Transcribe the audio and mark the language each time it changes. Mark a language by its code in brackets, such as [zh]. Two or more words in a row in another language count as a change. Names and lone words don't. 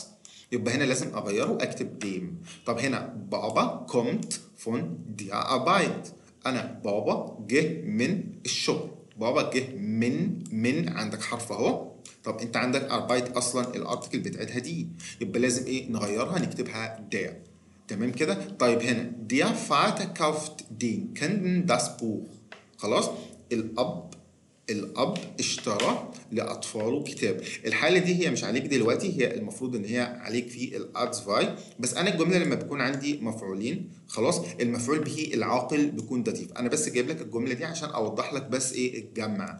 [ar] يبقى هنا لازم اغيره اكتب ديم. طب هنا [de] Papa kommt von der Arbeit, [ar] انا بابا جه من الشغل. بابا جه من عندك حرف اهو. طب انت عندك اربايت اصلا الارتكل بتاعتها دي، يبقى لازم ايه؟ نغيرها نكتبها دير. تمام كده. طيب هنا [de] der Vater kauft den Kindern das Buch. [ar] خلاص، الاب اشترى لاطفاله كتاب. الحاله دي هي مش عليك دلوقتي، هي المفروض ان هي عليك في الادز فاي. بس انا الجمله لما بيكون عندي مفعولين خلاص، المفعول به العاقل بيكون داتيف. انا بس جايب لك الجمله دي عشان اوضح لك بس ايه الجمع.